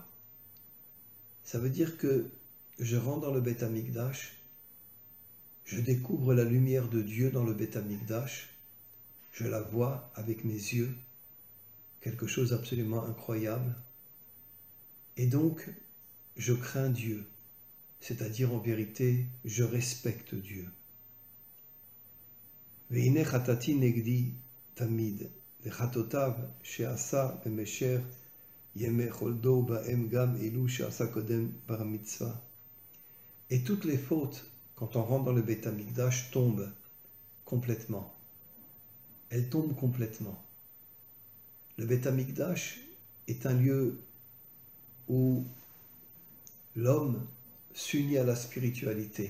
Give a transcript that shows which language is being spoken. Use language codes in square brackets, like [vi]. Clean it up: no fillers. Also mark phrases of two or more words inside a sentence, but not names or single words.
[fr] Ça veut dire que je rentre dans le Beth Amikdash, je découvre la lumière de Dieu dans le Beth Amikdash, je la vois avec mes yeux, quelque chose d'absolument incroyable, et donc je crains Dieu, c'est-à-dire en vérité, je respecte Dieu. [he] והנה חטאתי נגדי תמיד, וחטאותיו שעשה במשך ימי חולדו בהם גם אלו שעשה קודם בר מצווה. [fr] Et toutes les fautes, quand on rentre dans le Beth Amikdash, tombent complètement. Elles tombent complètement. Le Beth Amikdash est un lieu où l'homme s'unit à la spiritualité.